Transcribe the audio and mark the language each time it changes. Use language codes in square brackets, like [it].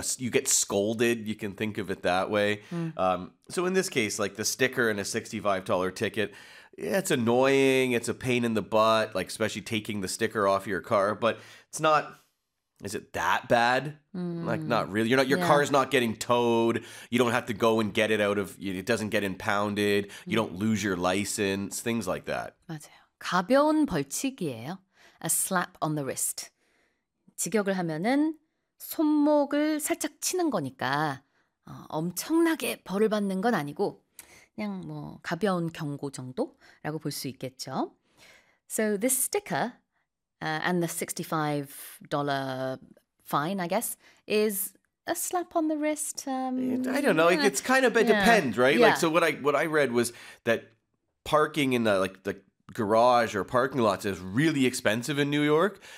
[en] You get scolded. You can think of it that way. So in this case, like the sticker and a $65 ticket, yeah, it's annoying, it's a pain in the butt, like especially taking the sticker off your car, but it's not, is it that bad? Like not really, you're not, your car's not getting towed, you don't have to go and get it out of, it doesn't get impounded, you don't lose your license, things like that. [ko] 맞아요. 가벼운 벌칙이에요. [en] A slap on the wrist. [ko] 직역을 하면은 손목을 살짝 치는 거니까 엄청나게 벌을 받는 건 아니고 그냥 뭐 가벼운 경고 정도라고 볼 수 있겠죠. [en] So this sticker and the $65 fine, I guess, is a slap on the wrist. I don't know. It's kind of depends, right? Yeah. Like so, what I read was that parking in the garage or parking lots is really expensive in New York.